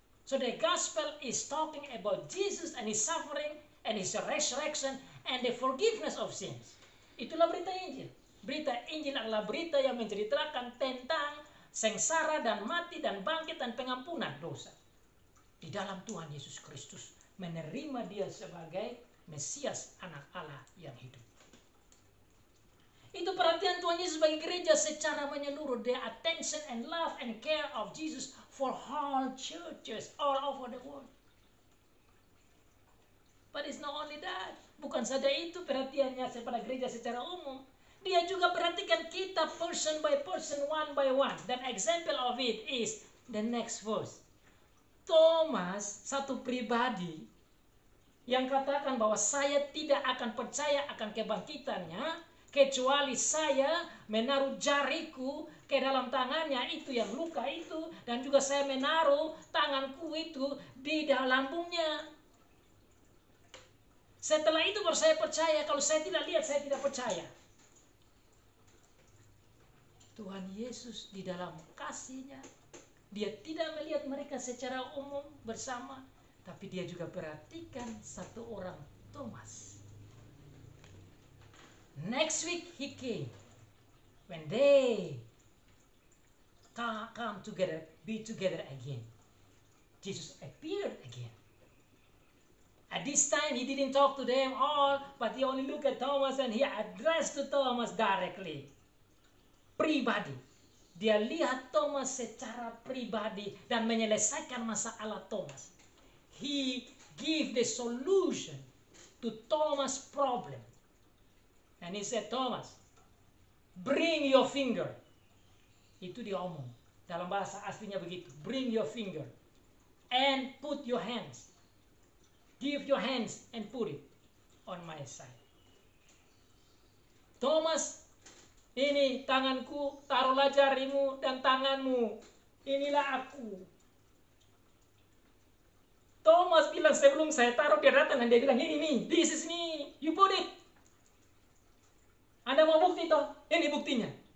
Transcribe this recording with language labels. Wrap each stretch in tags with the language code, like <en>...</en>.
<en>So the gospel is talking about Jesus and His suffering and His resurrection and the forgiveness of sins.</en> <id>Itulah berita Injil. Berita Injil adalah berita yang menceritakan tentang sengsara dan mati dan bangkit dan pengampunan dosa. Di dalam Tuhan Yesus Kristus, menerima Dia sebagai Mesias, anak Allah yang hidup. Itu perhatian Tuhan Yesus bagi gereja secara menyeluruh.</id> <en>The attention and love and care of Jesus for all churches all over the world. But it's not only that.</en> <id>Bukan saja itu perhatiannya kepada gereja secara umum. Dia juga perhatikan kita</id> <en>person by person, one by one.</en> <id>Dan</id> <en>example of it is the next verse.</en> <id>Thomas, satu pribadi yang katakan bahwa saya tidak akan percaya akan kebangkitannya kecuali saya menaruh jariku ke dalam tangannya itu yang luka itu, dan juga saya menaruh tanganku itu di dalam lambungnya. Setelah itu baru saya percaya. Kalau saya tidak lihat, saya tidak percaya. Tuhan Yesus di dalam kasih-Nya, Dia tidak melihat mereka secara umum bersama, tapi Dia juga perhatikan satu orang, Thomas.</id> <en>Next week he came. When they come together, be together again, Jesus appeared again. At this time he didn't talk to them all, but he only looked at Thomas and he addressed to Thomas directly.</en> <id>Pribadi. Dia lihat Thomas secara pribadi dan menyelesaikan masalah Thomas.</id> <en>He gave the solution to Thomas' problem. And he said, Thomas, bring your finger.</en> <id>Itu dia omong. Dalam bahasa aslinya begitu.</id> <en>Bring your finger. And put your hands. Give your hands and put it on my side.</en> <id>Thomas, ini tanganku, taruhlah jarimu dan tanganmu. Inilah aku. Thomas bilang sebelum saya taruh dia datang dan dia bilang, ini,</id> <en>this is me. You put it.</en> <id>Anda mau bukti toh? Ini buktinya.</id>